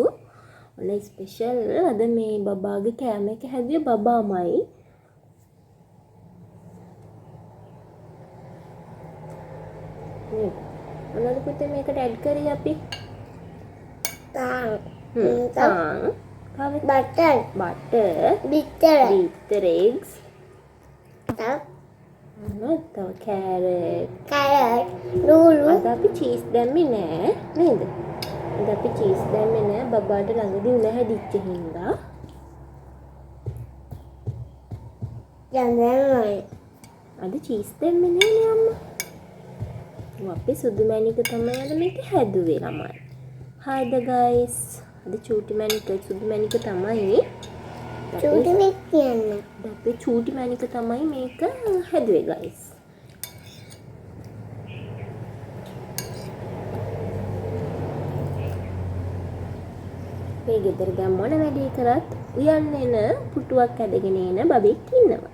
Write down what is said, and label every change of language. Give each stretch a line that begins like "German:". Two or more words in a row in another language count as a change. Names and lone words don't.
Sinhala: ඔන්න ස්පෙෂල් අද මේ බබාගේ කෑම එක හැදුවේ බබාමයි. මොනවද පුතේ මේකට ඇඩ් කරේ අපි? තාං
English: butter bitter eggs
Sinhala: තව carrot ලුලු අද අපි චීස් දැම්මේ නෑ නේද? අද අපි චීස් දැම්මේ නෑ බබාට ළඟදී උණ හැදිච්ච හින්දා. අද චීස් දැම්මේ නෑනේ අම්මා. අපි සුදු මැණික තමයි අද මේක හැදුවේ ළමයි.
English: Hi the guys.
Sinhala: අද චූටි මැණික සුදු මැණික තමයි. චූටි මැණික කියන්නේ. අපි චූටි මැණික තමයි මේක හැදුවේ guys. මේ ගෙදර ගම් මොන වැඩේ කරත් උයන්න එන පුටුවක් ඇදගෙන එන බබෙක් ඉන්නවා.